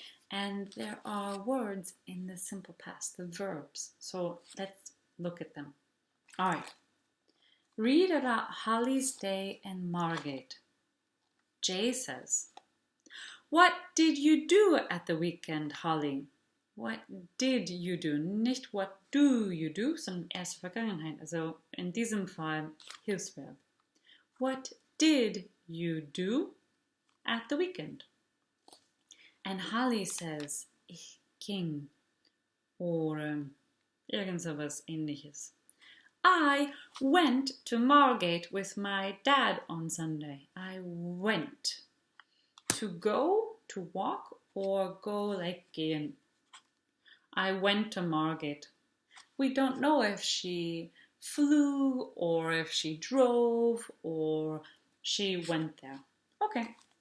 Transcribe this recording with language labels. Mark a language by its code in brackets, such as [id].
[en] And there are words in the simple past, the verbs. So let's look at them. All right. Read about Holly's day in Margate. Jay says, "What did you do at the weekend, Holly?" What did you do? [de] Nicht [en] what do you do, [de] sondern erste Vergangenheit. Also in diesem Fall Hilfsverb. [en] What did you do at the weekend? And Holly says, [de] ich ging. Oder irgend sowas ähnliches. [en] I went to Margate with my dad on Sunday. I went. To go, to walk, or go like gehen. I went to Margate. We don't know if she flew or if she drove or she went there. Okay.